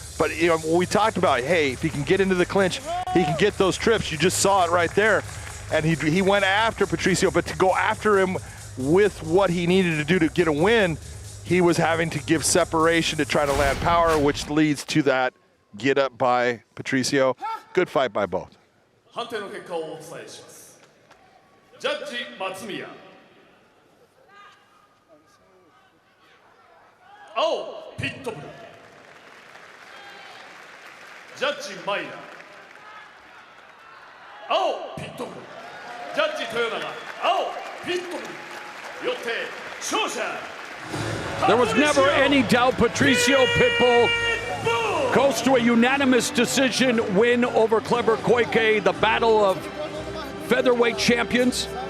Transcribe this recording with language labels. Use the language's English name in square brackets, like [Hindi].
[English] But you know, we talked about, hey, if he can get into the clinch, he can get those trips. You just saw it right there. And he went after Patricio, but to go after him with what he needed to do to get a win, he was having to give separation to try to land power, which leads to that get up by Patricio. Good fight by both. [Japanese] 判定の結果をお伝えします。ジャッジ松宮。青ピットブル。ジャッジマイナー。青ピットブル。ジャッジ豊永。青ピットブル。よって勝者。 [English] There was never any doubt Patricio Pitbull goes to a unanimous decision win over Kleber Koike, the battle of featherweight champions.